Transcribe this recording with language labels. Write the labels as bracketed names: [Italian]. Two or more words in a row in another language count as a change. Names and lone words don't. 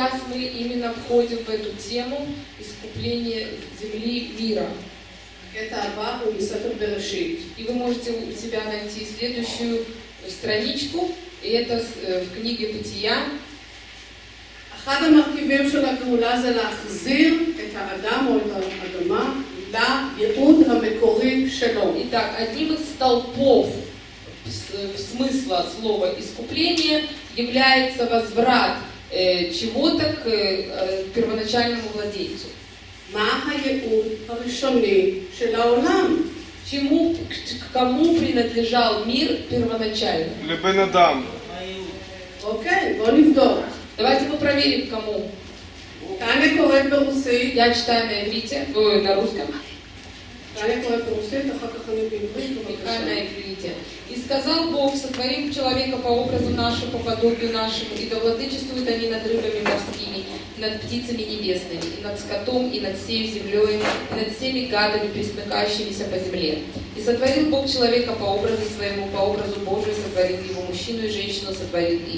[Russian] мы именно входим в эту тему искупления земли мира. [Hebrew] הקטע הבא הוא מספר בראשית. [Russian] И вы можете у себя найти следующую страничку, и это в книге Бытия. [Hebrew] אחד המרכיבים של הגאולה זה להחזיר את האדם או את האדמה לייעוד המקורי שלו. [Russian] Итак, одним из столпов смысла слова искупление является возврат чего-то к первоначальному владельцу. [Hebrew] מה הייעוד הראשוני של העולם? [Russian] К кому принадлежал мир первоначально? [Hebrew] לבן אדם. אוקיי, בואו נבדוק. [Russian] Давайте мы проверим, кому. [Hebrew] טניה קוראת ברוסית. [Russian] Я читаю на иврите, на русском. [Hebrew] טניה קוראת ברוסית, אחר כך אני בעברית, [Russian] Михаил на [Hebrew] בבקשה. [Russian] иврите. «И сказал Бог, сотворим человека по образу нашему, по подобию нашему, и да владычествуют они над рыбами морскими, и над птицами небесными, и над скотом, и над всею землей, и над всеми гадами, пресмыкающимися по земле. И сотворил Бог человека по образу своему, по образу Божию сотворил его, мужчину и женщину сотворил их.